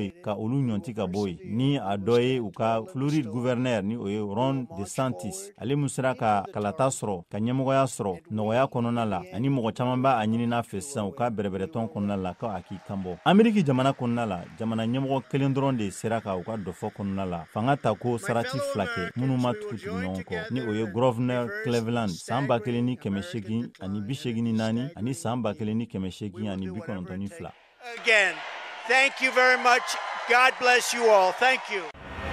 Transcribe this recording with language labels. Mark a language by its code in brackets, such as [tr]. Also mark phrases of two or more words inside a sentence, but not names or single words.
[bm] yen ka olu ɲɔnti ka bɔ yen ni a dɔ ye u ka Floride gouverneur ni o ye Ron DeSantis ale mun sera ka kalata sɔrɔ ka ɲɛmɔgɔya sɔrɔ nɔgɔya kɔnɔna la ani mɔgɔ caman b'a a ɲinina fɛ sisan u ka bɛrɛbɛrɛtɔn kɔnɔna la ka a k'i kanbɔ Ameriki jamana kɔnɔna la jamana ɲɛmɔgɔ kelen dɔrɔn de sera ka u ka dɔfɔ kɔnɔna la fanga ta ko sarati fila kɛ minnu ma tugu ɲɔgɔn kɔ ni o ye Governor Cleveland san 1884 ani 84 ani san 1882 ani 92. [en] Again, thank you very much. God bless you all. Thank you.